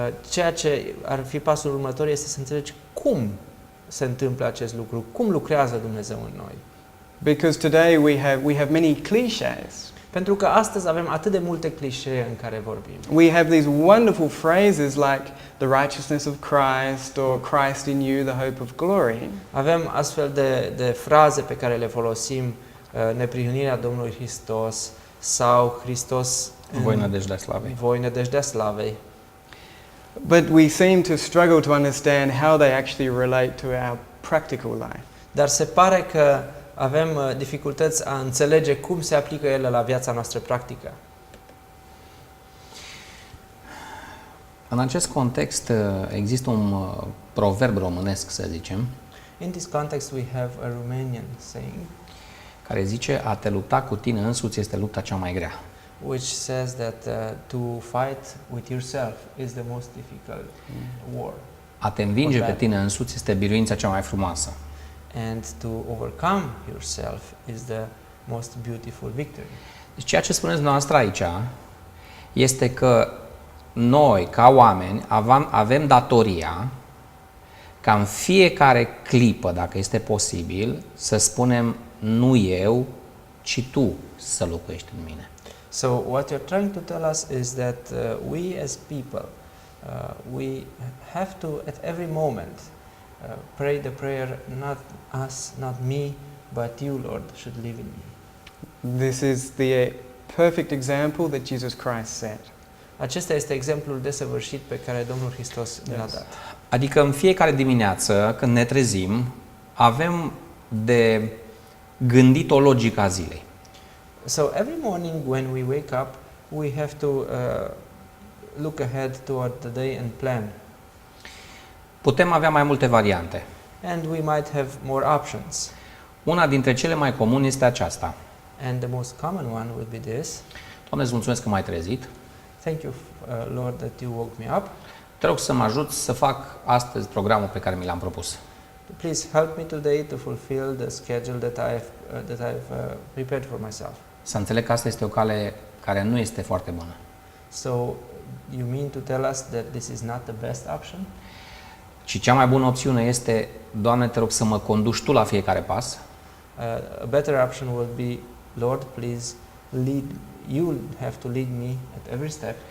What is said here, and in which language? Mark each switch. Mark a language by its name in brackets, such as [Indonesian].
[Romanian] Ceea ce ar fi pasul următor este să înțelegi cum se întâmplă acest lucru, cum lucrează Dumnezeu în noi. [English] Because today we have many cliches. [Romanian] Pentru că astăzi avem atât de multe clișee în care vorbim. [English] We have these wonderful phrases like the righteousness of Christ or Christ in you, the hope of glory. [Romanian] Avem astfel de fraze pe care le folosim, neprihănirea Domnului Hristos sau Hristos Voi nădejdea slavei. voi nădejdea slavei. [English] But we seem to struggle to understand how they actually relate to our practical life. [Romanian] Dar se pare că avem dificultăți a înțelege cum se aplică ele la viața noastră practică. În acest context există un proverb românesc, să zicem, [English] In this context we have a Romanian saying [Romanian] care zice: a te lupta cu tine însuți este lupta cea mai grea. [English] which says that to fight with yourself is the most difficult war, [Romanian] A te învinge pe tine însuți este biruința cea mai frumoasă. [English] and to overcome yourself is the most beautiful victory. [Romanian] Deci ceea ce spuneți noastră aici este că noi, ca oameni, avem datoria ca în fiecare clipă, dacă este posibil, să spunem nu eu, ci tu să locuiești în mine. [English] So what you're trying to tell us is that we as people, we have to at every moment pray the prayer, not us, not me, but you, Lord, should live in me. This is the perfect example that Jesus Christ set. [Romanian] Acesta este exemplul desăvârșit pe care Domnul Hristos ne l-a dat. Adică în fiecare dimineață, când ne trezim, avem de gândit o logică a zilei. [English] So every morning when we wake up, we have to look ahead toward the day and plan. [Romanian] Putem avea mai multe variante. [English] And we might have more options. [Romanian] Una dintre cele mai comune este aceasta: [English] And the most common one would be this. [Romanian] Doamne, îți mulțumesc că m-ai trezit. [English] Thank you, Lord, that you woke me up. [Romanian] Te rog să mă ajut să fac astăzi programul pe care mi l-am propus. [English] Please help me today to fulfill the schedule that I've prepared for myself. [Romanian] Să înțeleg că asta este o cale care nu este foarte bună. [English] So you mean to tell us that this is not the best option? [Romanian] Și cea mai bună opțiune este: Doamne, te rog să mă conduci Tu la fiecare pas. [English] A better option would be, Lord, please you have to lead me at every step.